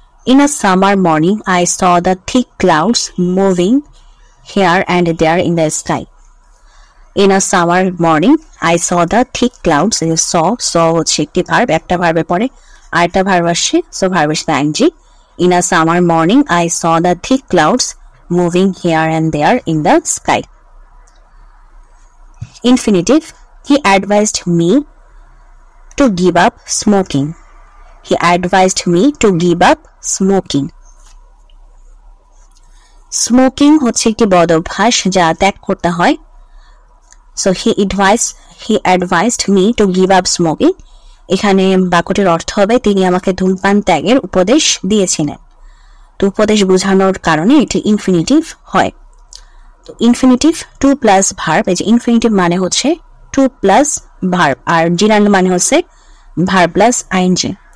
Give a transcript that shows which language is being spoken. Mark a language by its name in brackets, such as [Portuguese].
[English] In a summer morning I saw the thick clouds moving here and there in the sky. In a summer morning I saw the thick clouds, [Bangla] saw হচ্ছে একটি verb, একটা ভার্বের পরে আরেকটা verb আসছে, so ভার্বের সাথে ING. [English] In a summer morning I saw the thick clouds moving here and there in the sky. Infinitive, he advised me to give up smoking. He advised me to give up smoking. [Bangla] Smoking হচ্ছে একটি বদ অভ্যাস যা ত্যাগ করতে হয়। [English] So he advised me to give up smoking. [Bangla] এখানে বাক্যটির অর্থ হবে তিনি আমাকে ধূমপান ত্যাগের উপদেশ দিয়েছিলেন। তো উপদেশ বোঝানোর কারণে এটি ইনফিনিটিভ হয়। তো ইনফিনিটিভ টু প্লাস ভার্ব, এই যে ইনফিনিটিভ মানে হচ্ছে টু প্লাস ভার্ব, আর জিরান্ড মানে হচ্ছে ভার্ব প্লাস আইএনজি।